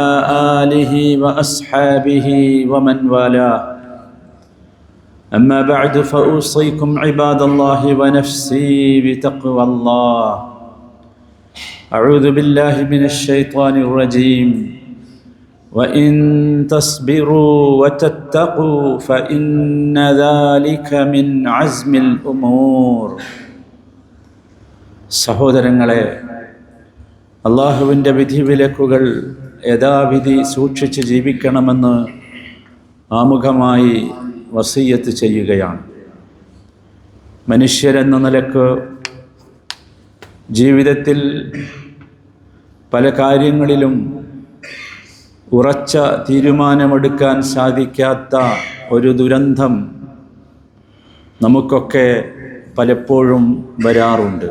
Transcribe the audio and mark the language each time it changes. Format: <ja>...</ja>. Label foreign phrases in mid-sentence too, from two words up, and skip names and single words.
<ar>آله وأصحابه ومن والاه أما بعد فأوصيكم عباد الله ونفسي بتقوى الله أعوذ بالله من الشيطان الرجيم وإن تصبروا وتتقوا فإن ذلك من عزم الأمور</ar> <ml>സഹോദരങ്ങളെ, അള്ളാഹുവിൻ്റെ വിധിവിലക്കുകൾ യഥാവിധി സൂക്ഷിച്ച് ജീവിക്കണമെന്ന് ആമുഖമായി വസിയ്യത്ത് ചെയ്യുകയാണ്. മനുഷ്യരെന്ന നിലക്ക് ജീവിതത്തിൽ പല കാര്യങ്ങളിലും ഉറച്ച തീരുമാനമെടുക്കാൻ സാധിക്കാത്ത ഒരു ദുരന്തം നമുക്കൊക്കെ പലപ്പോഴും വരാറുണ്ട്.</ml>